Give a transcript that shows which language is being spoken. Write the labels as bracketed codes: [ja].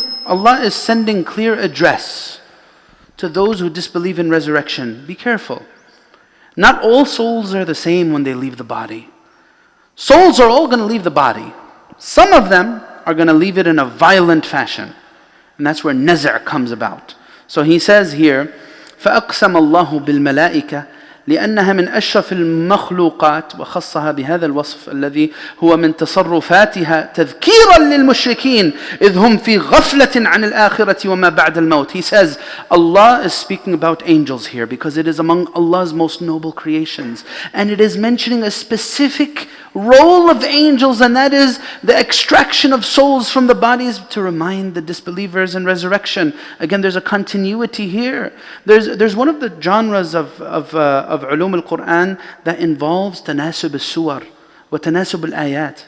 [en] Allah is sending clear address to those who disbelieve in resurrection. Be careful. Not all souls are the same when they leave the body. Souls are all going to leave the body. Some of them are going to leave it in a violent fashion. And that's where nazar comes about. So he says here, [ar] فَأَقْسَمَ اللَّهُ بِالْمَلَائِكَةِ لأنها من أشرف المخلوقات وخصها بهذا الوصف الذي هو من تصرفاتها تذكيرا للمشركين إذ هم في غفلة عن الآخرة وما بعد الموت. [en] He says Allah is speaking about angels here because it is among Allah's most noble creations, and it is mentioning a specific role of angels, and that is the extraction of souls from the bodies to remind the disbelievers in resurrection. Again, there's a continuity here. There's one of the genres of ulum al-Quran that involves tanasub al-suwar wa tanasub al-ayat.